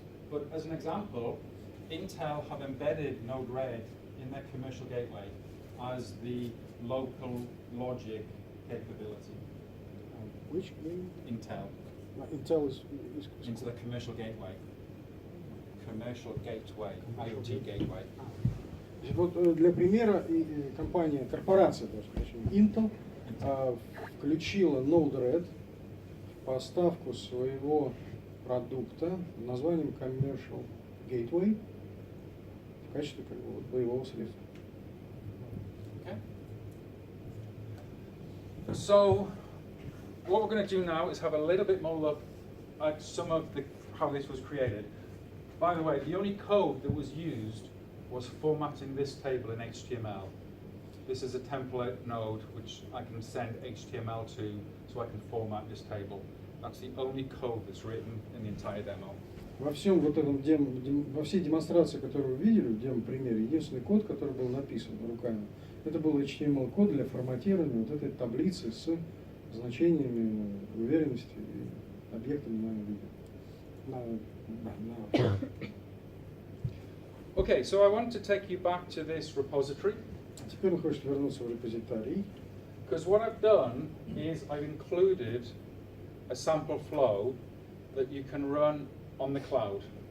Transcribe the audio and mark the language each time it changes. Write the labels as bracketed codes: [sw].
[en] But as an example, Intel have embedded Node-RED in their commercial gateway as the local logic capability. Which Intel Intel is into the commercial gateway. Commercial gateway, IoT gateway. [ru] Вот для примера компания, корпорация, даже, Intel включила Node-RED в поставку своего продукта под названием Commercial Gateway в качестве как бы, вот, боевого средства. [en] Okay. So what we're going to do now is have a little bit more look at some of how this was created. By the way, the only code that was used was formatting this table in HTML. this is a template node which I can send HTML to so I can format this table. That's the only code that's written in the entire demo. [ru] Во всем вот этом во всей демонстрации, которую вы видели, в демо-примере, единственный код, который был написан руками, это был HTML-код для форматирования вот этой таблицы с значениями уверенности и объектами на видео. [en] Okay, so I want to take you back to this repository. [ru] Теперь он хочет вернуться в репозиторий. [en] Because what I've done is I've included a sample flow that you can run on the cloud.